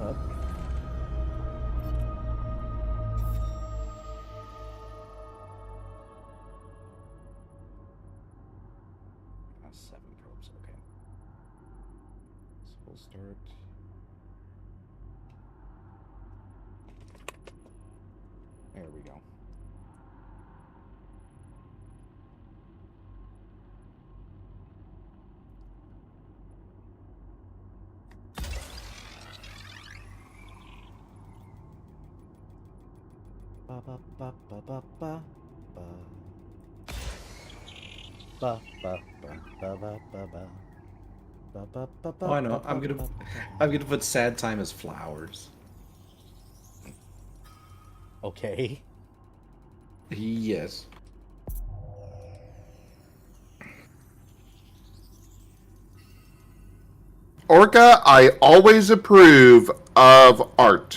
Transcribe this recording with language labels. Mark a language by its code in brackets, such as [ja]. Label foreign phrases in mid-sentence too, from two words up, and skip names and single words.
[en] Up. Ah, 7 probes, okay. So we'll start. There we go. Ba ba ba ba ba ba ba. Ba ba ba ba ba ba ba. Ba ba ba ba. Oh, I know. ba, I'm ba, gonna ba, ba. I'm gonna put sad time as flowers. Okay. Yes. Orca, I always approve of art.